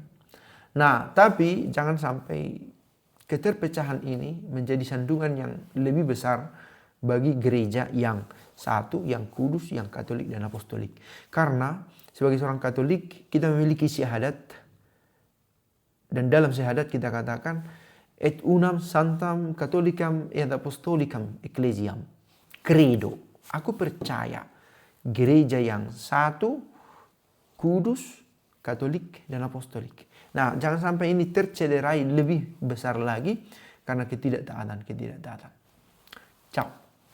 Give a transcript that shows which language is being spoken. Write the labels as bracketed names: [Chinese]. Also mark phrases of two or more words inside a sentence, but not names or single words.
[Indonesian] Nah, tapi jangan sampai keterpecahan ini menjadi sandungan yang lebih besar bagi gereja yang satu, yang kudus, yang Katolik dan apostolik. Karena sebagai seorang Katolik kita memiliki syahadat, dan dalam syahadat kita katakan [Latin] et unam santam catholicam et apostolicam ecclesiam credo. [Indonesian] Aku percaya gereja yang satu, kudus, Katolik dan apostolik. Nah, jangan sampai ini tercederai lebih besar lagi karena ketidaktaatan. Ciao.